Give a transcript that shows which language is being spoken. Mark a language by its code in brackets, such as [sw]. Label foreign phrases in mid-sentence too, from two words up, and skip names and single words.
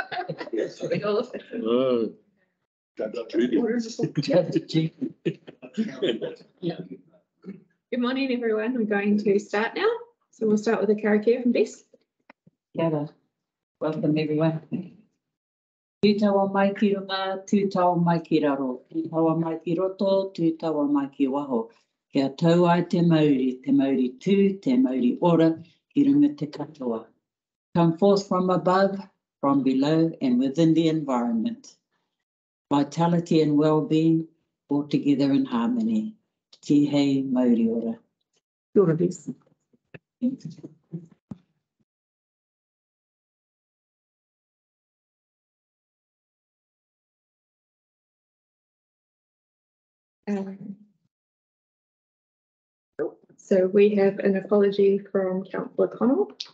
[en] Good morning, everyone. We're going to start now. So we'll start with a karakia from Bess. [mi] Kia ora. [en] Welcome everyone. [mi] Tū taua mai ki runga, tū taua mai ki raro, tū taua mai ki roto, tū taua mai ki waho. Kia tau ai te mauri tū, te mauri ora, ki runga te katoa. [en] Come forth from above, from below and within the environment. Vitality and well-being all together in harmony. [mi] Ti hei mauri ora. Kia ora, Bess. [en] So we have an apology from Councillor Connell.